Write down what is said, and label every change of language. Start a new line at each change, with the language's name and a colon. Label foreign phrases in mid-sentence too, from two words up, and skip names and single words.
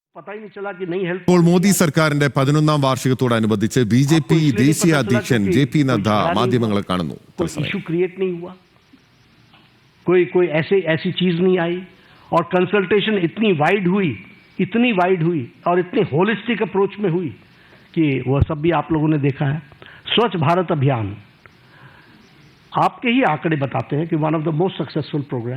Hindi: पता ही नहीं चला कि नहीं हेल्थ।
Malayalam: ഇപ്പോൾ മോദി സർക്കാരിന്റെ 11ാം വാർഷികത്തോടനുബന്ധിച്ച് ബിജെപി ദേശീയ അധ്യക്ഷൻ ജെ.പി. നദ്ദ മാധ്യമങ്ങളെ കാണുന്നു.
English: issue create
Hindi: नहीं हुआ, कोई ऐसी चीज नहीं आई और कंसल्टेशन इतनी वाइड हुई और इतनी
English: holistic approach
Hindi: में हुई कि वह सब भी आप लोगों ने देखा है। स्वच्छ भारत अभियान आपके ही आंकड़े बताते हैं कि
English: one of the most successful program.